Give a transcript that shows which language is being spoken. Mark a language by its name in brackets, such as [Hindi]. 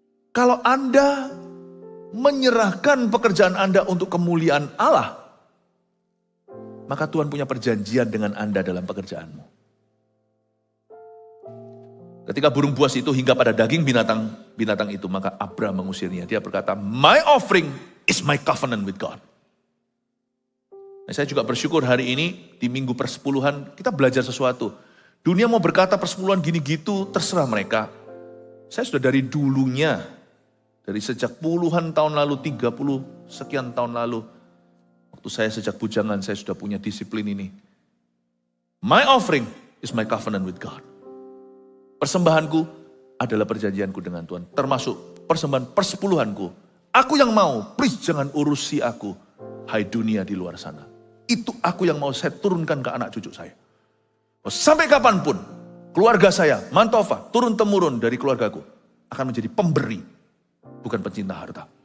[Indonesian] Kalau Anda menyerahkan pekerjaan Anda untuk kemuliaan Allah, maka Tuhan punya perjanjian dengan Anda dalam pekerjaanmu. Ketika burung buas itu hingga pada daging binatang itu, maka Abram mengusirnya. Dia berkata, [English] my offering is my covenant with God. [Indonesian] Nah, saya juga bersyukur hari ini di minggu persepuluhan kita belajar sesuatu. Dunia mau berkata persepuluhan gini gitu, terserah mereka. Saya sudah dari dulunya, dari sejak puluhan tahun lalu, 30 sekian tahun lalu, waktu saya sejak bujangan, saya sudah punya disiplin ini. [English] My offering is my covenant with God. [Indonesian] Persembahanku adalah perjanjianku dengan Tuhan. Termasuk persembahan persepuluhanku. Aku yang mau, please jangan urusi aku. Hai dunia di luar sana. Itu aku yang mau saya turunkan ke anak cucu saya. Sampai kapanpun, keluarga saya, Mantova, turun-temurun dari keluargaku, akan menjadi pemberi, bukan pencinta harta.